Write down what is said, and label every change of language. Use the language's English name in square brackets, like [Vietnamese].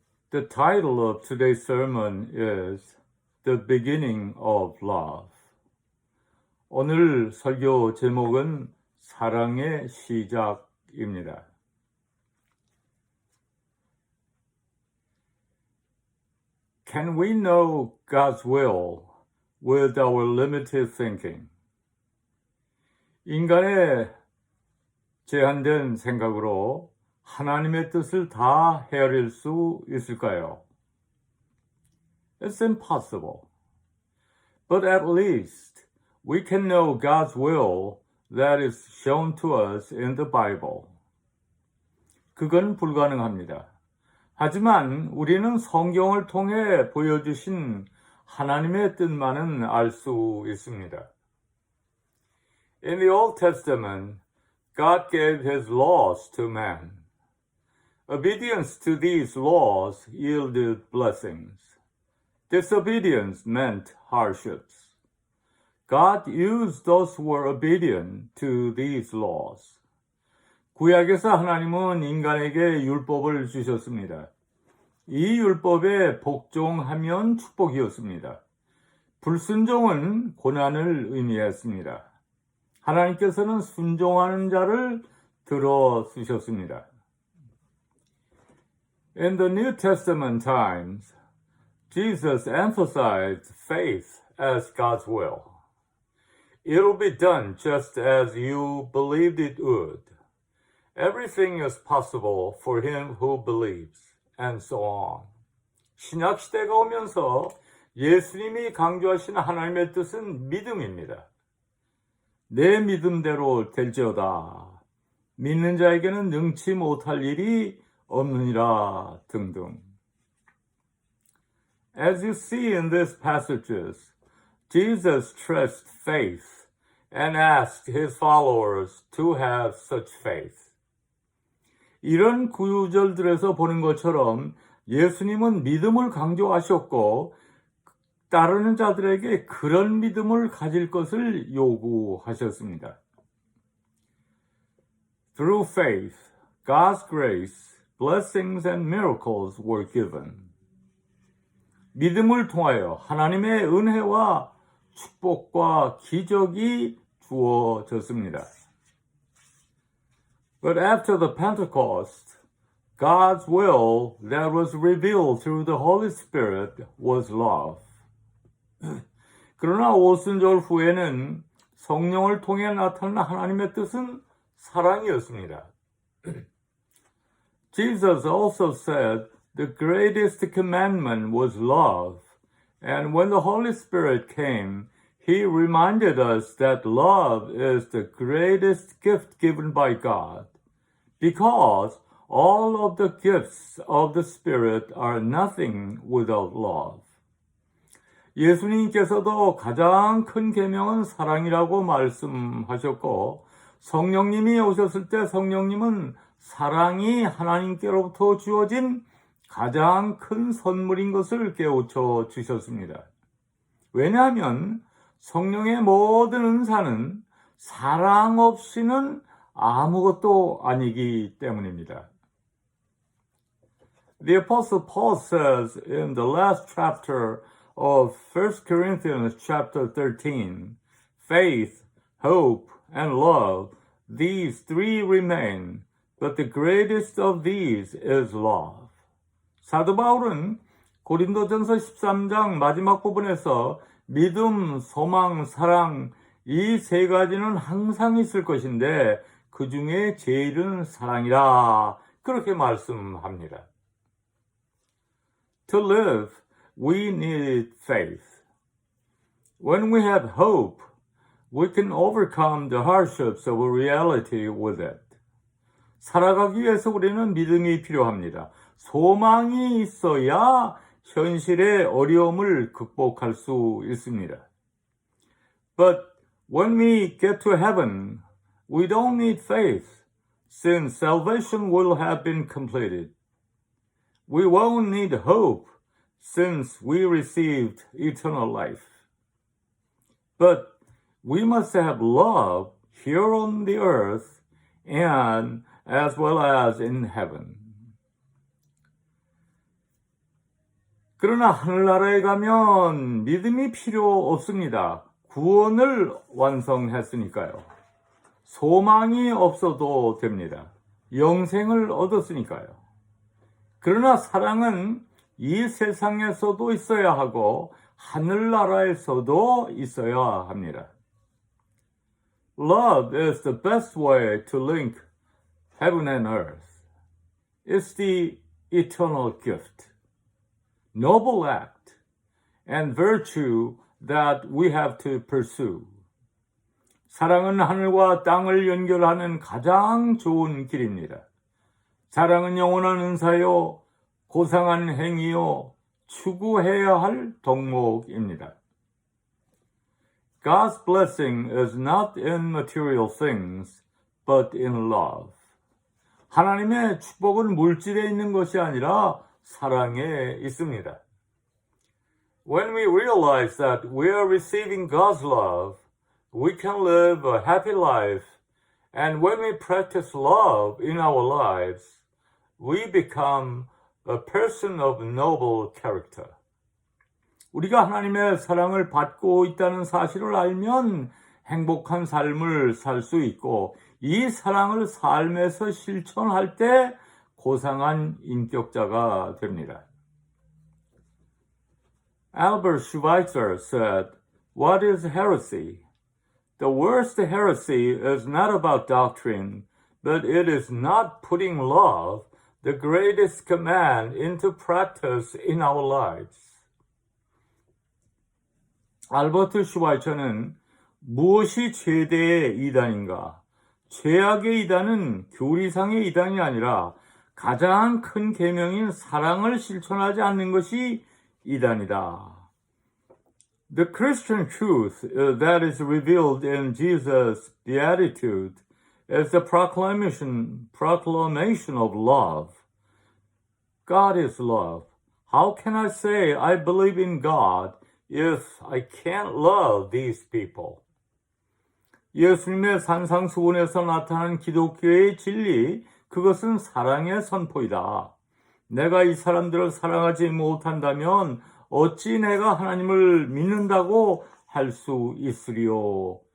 [English] The title of today's sermon is The Beginning of Love. [Korean] 오늘 설교 제목은 사랑의 시작입니다. [English] Can we know God's will with our limited thinking? [Korean] 인간의 제한된 생각으로 하나님의 뜻을 다 헤아릴 수 있을까요? [English] It's impossible. But at least we can know God's will that is shown to us in the Bible. [Korean] 그건 불가능합니다. 하지만 우리는 성경을 통해 보여주신 하나님의 뜻만은 알 수 있습니다. [English] In the Old Testament, God gave his laws to man. Obedience to these laws yielded blessings. Disobedience meant hardships. God used those who were obedient to these laws. [Korean] 구약에서 하나님은 인간에게 율법을 주셨습니다. 이 율법에 복종하면 축복이었습니다. 불순종은 고난을 의미했습니다. 하나님께서는 순종하는 자를 들어주셨습니다. [English] In the New Testament times, Jesus emphasized faith as God's will. It'll be done just as you believed it would. Everything is possible for him who believes, and so on. [Korean] 신약 시대가 오면서 예수님이 강조하신 하나님의 뜻은 믿음입니다. 내 믿음대로 될지어다. 믿는 자에게는 능치 못할 일이 없느니라 등등. [English] As you see in these passages, Jesus stressed faith and asked his followers to have such faith. [Korean] 이런 구절들에서 보는 것처럼 예수님은 믿음을 강조하셨고 따르는 자들에게 그런 믿음을 가질 것을 요구하셨습니다. [English] Through faith, God's grace, blessings and miracles were given. [Korean] 믿음을 통하여 하나님의 은혜와 축복과 기적이 주어졌습니다. [English] But after the Pentecost, God's will that was revealed through the Holy Spirit was love. [Korean] 그러나 오순절 후에는 성령을 통해 나타난 하나님의 뜻은 사랑이었습니다. [English] Jesus also said the greatest commandment was love, and when the Holy Spirit came, He reminded us that love is the greatest gift given by God, because all of the gifts of the Spirit are nothing without love. [Korean] 예수님께서도 가장 큰 계명은 사랑이라고 말씀하셨고 성령님이 오셨을 때 성령님은 사랑이 하나님께로부터 주어진 가장 큰 선물인 것을 깨우쳐 주셨습니다. 왜냐하면 성령의 모든 은사는 사랑 없이는 아무것도 아니기 때문입니다. [English] The Apostle Paul says in the last chapter of 1 Corinthians chapter 13, faith, hope, and love, these three remain, but the greatest of these is love. [Korean] 사도 바울은 고린도전서 13장 마지막 부분에서 믿음, 소망, 사랑 이 세 가지는 항상 있을 것인데 그 중에 제일은 사랑이라 그렇게 말씀합니다. [English] To live, we need faith. When we have hope, we can overcome the hardships of reality with it. [Korean] 살아가기 위해서 우리는 믿음이 필요합니다. 소망이 있어야 현실의 어려움을 극복할 수 있습니다. [English] But when we get to heaven, we don't need faith, since salvation will have been completed. We won't need hope, since we received eternal life. But we must have love here on the earth and as well as in heaven. [Korean] 그러나 하늘나라에 가면 믿음이 필요 없습니다. 구원을 완성했으니까요. 소망이 없어도 됩니다. 영생을 얻었으니까요. 그러나 사랑은 이 세상에서도 있어야 하고 하늘나라에서도 있어야 합니다. [English] Love is the best way to link heaven and earth. It's the eternal gift, noble act, and virtue that we have to pursue. [Korean] 사랑은 하늘과 땅을 연결하는 가장 좋은 길입니다. 사랑은 영원한 은사요, 고상한 행위요, 추구해야 할 덕목입니다. [English] God's blessing is not in material things, but in love. [Korean] 하나님의 축복은 물질에 있는 것이 아니라 사랑에 있습니다. [English] When we realize that we are receiving God's love, we can live a happy life, and when we practice love in our lives, we become a person of noble character. [Korean] 우리가 하나님의 사랑을 받고 있다는 사실을 알면 행복한 삶을 살 수 있고 이 사랑을 삶에서 실천할 때 고상한 인격자가 됩니다. [English] Albert Schweitzer said, "What is heresy? The worst heresy is not about doctrine, but it is not putting love, the greatest command, into practice in our lives." [Korean] 알버트 슈바이처는 무엇이 최대의 이단인가? 최악의 이단은 교리상의 이단이 아니라 가장 큰 계명인 사랑을 실천하지 않는 것이 이단이다. [English] The Christian truth that is revealed in Jesus' beatitude is the proclamation of love. God is love. How can I say I believe in God if I can't love these people? [Korean] 예수님의 산상수훈에서 나타난 기독교의 진리, 그것은 사랑의 선포이다. 내가 이 사람들을 사랑하지 못한다면 어찌 내가 하나님을 믿는다고 할 수 있으리요?